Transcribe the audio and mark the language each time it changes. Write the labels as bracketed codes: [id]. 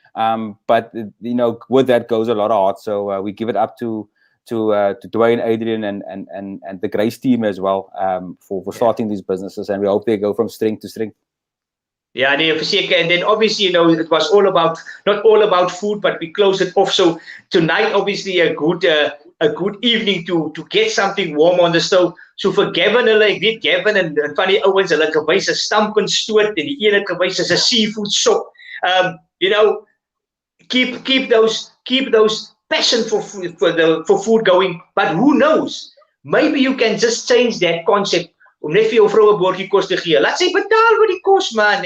[en] But with that goes a lot of heart. So we give it up to Dwayne, Adrian, and the Grace team as well for starting these businesses, and we hope they go from strength to strength. Yeah, and then obviously, it was not all about food, but we closed it off. So tonight, obviously, a good evening to get something warm on the stove. So for [af] Gavin, ek weet Gavin en van die ouens, hulle het gewys 'n stampinstoot en die een het gewys as 'n seafood sop. [en] Keep those passion for food going. But who knows? Maybe you can just change that concept [af] om net vir jou vrou 'n bordjie kos te gee. Laat sy betaal vir die kos, man.